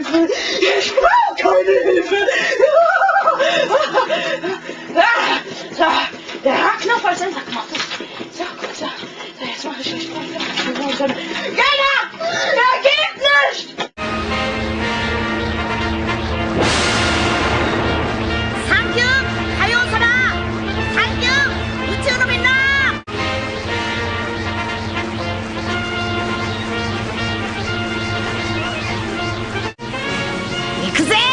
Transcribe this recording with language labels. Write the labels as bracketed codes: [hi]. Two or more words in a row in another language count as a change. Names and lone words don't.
[de] Ich brauche keine Hilfe. So, der Haarknopf als Enterknopf. So, gut, so. So, jetzt mache ich nicht weiter. Keiner! Er geht nicht! [ja] サンキュー海王様、サンキュー宇宙のみんな。行くぜ。